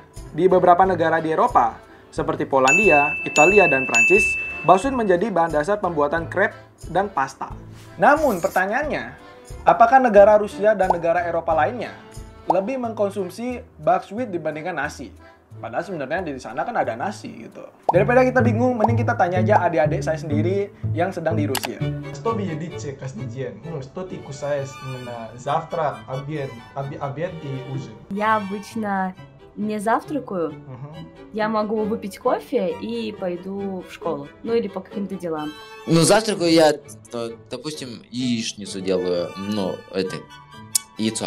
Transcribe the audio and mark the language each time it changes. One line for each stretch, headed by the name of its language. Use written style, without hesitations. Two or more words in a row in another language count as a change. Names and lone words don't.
Indonesian: Di beberapa negara di Eropa seperti Polandia, Italia, dan Prancis, buckwheat menjadi bahan dasar pembuatan crepe dan pasta. Namun pertanyaannya, apakah negara Rusia dan negara Eropa lainnya lebih mengkonsumsi buckwheat dibandingkan nasi? Padahal sebenarnya di sana kan ada nasi gitu. Daripada kita bingung, mending kita tanya aja adik-adik saya sendiri yang sedang di Rusia.
Russian: Что вы едите каждый день? Что ты кусаешь именно завтрак, обед и ужин? Я обычно не завтракаю. Я могу выпить кофе и пойду в школу. Ну или по каким-то делам. Ну, завтракаю я, допустим, яичницу делаю, яйцо.